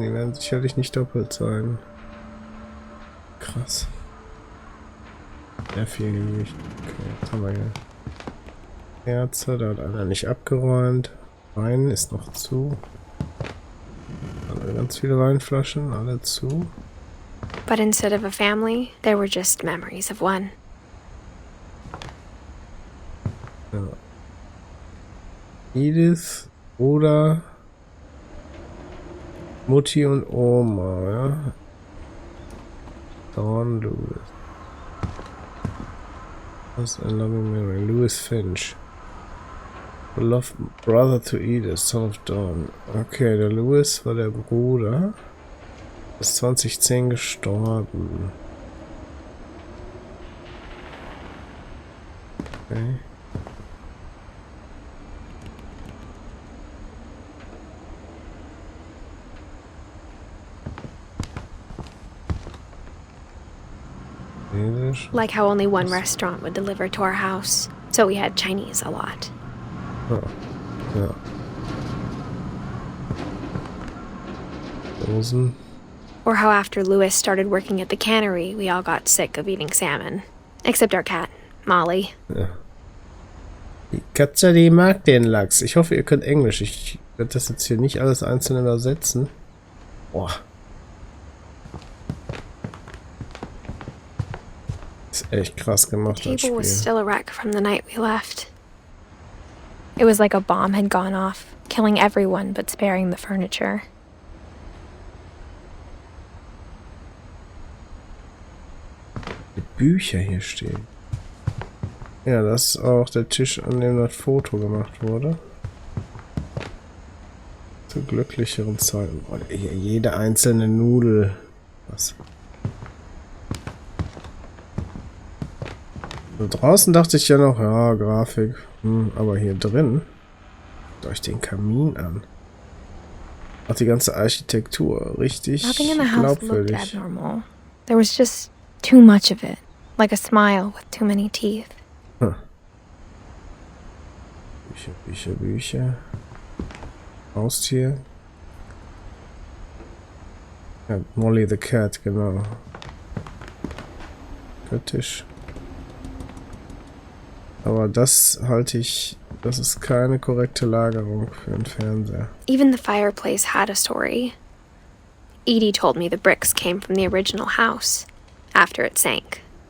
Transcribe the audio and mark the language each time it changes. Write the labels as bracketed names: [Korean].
[German] Die werden sicherlich nicht doppelt sein. Krass. Sehr viel Gewicht. Okay. Haben wir hier Kerze, da hat einer nicht abgeräumt. Wein ist noch zu. Ganz viele Weinflaschen, alle zu. [English] But instead of a family, there were just memories of one. [German] Ja. Edith oder Mutti und Oma, ja. Dawn Lewis. [English] Was ein loving memory. Louis Finch. Beloved brother to Edith, son of Dawn. [German] Okay, der Louis war der Bruder. Ist 2010 gestorben. Okay. [English] Like how only one restaurant would deliver to our house, so we had Chinese a lot. [German] Oh, ja. Dosen. [English] Or how after Louis started working at the cannery, we all got sick of eating salmon. Except our cat, Molly. [German] Ja. Die Katze, die mag den Lachs. Ich hoffe, ihr könnt Englisch. Ich werde das jetzt hier nicht alles einzeln übersetzen. Boah. Ist echt krass gemacht, [English] The [German] das [English] table was [German] Spiel. [English] still a wreck from the night we left. It was like a bomb had gone off, killing everyone but sparing the furniture. [German] Die Bücher hier stehen. Ja, das ist auch der Tisch, an dem das Foto gemacht wurde. Zu glücklicheren Zeiten. Oh, jede einzelne Nudel. Was? So, draußen dachte ich ja noch, ja, Grafik. Aber hier drin, schaut euch den Kamin an. Auch die ganze Architektur, richtig [English] Nothing in the house looked [German] glaubwürdig. [English] abnormal. There was just too much of it, like a smile with too many teeth. Hm. [German] Bücher, Bücher, Bücher. Haustier. Ja, Molly the Cat, genau. Kritisch. Aber das halte ich, das ist keine korrekte Lagerung für einen Fernseher. [English] Even the fireplace had a story. Edie told me the bricks came from the original house, after it sank.